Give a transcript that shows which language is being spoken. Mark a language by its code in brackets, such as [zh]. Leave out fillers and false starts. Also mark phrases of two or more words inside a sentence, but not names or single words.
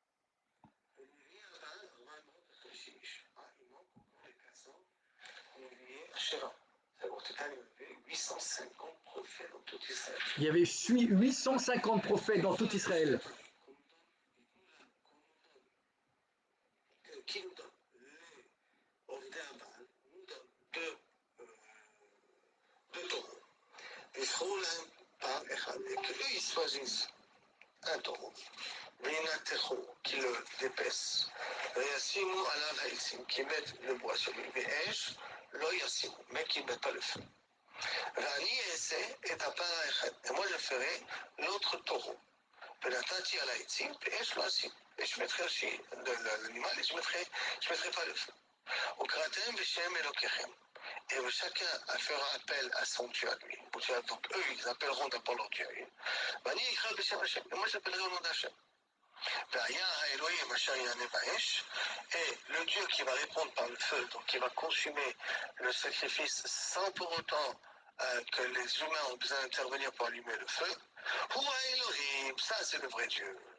[fr] Il y avait 850 prophètes dans tout Israël. Qui nous donne les [he] עובדי הבעל, [fr] nous donne deux taureaux. [he] ויבחרו להם פעם אחד, [fr] et qu'eux ils choisissent un taureau, qui le l'épaisse, [he] וישימו עליו העצים, [fr] qui mettent le bois sur lui, [he] ואש לא ישימו, [fr] mais qui ne mettent pas le feu. [he] ואני אעשה את הפר האחד, [fr] et moi je ferai l'autre taureau. [he] ונתתי על העצים, ואש לא אשים. [fr] Et je mettrai aussi l'animal et je mettrai pas le feu. [he] וקראתם בשם אלוקיכם. [fr] Et chacun fera appel à son Dieu à lui. Donc eux, ils appelleront d'abord leur Dieu. [he] ואני אקרא בשם השם, [fr] et moi j'appellerai au nom d'Hachem. Et le Dieu qui va répondre par le feu, donc qui va consumer le sacrifice sans pour autant que les humains ont besoin d'intervenir pour allumer le feu, ça c'est le vrai Dieu.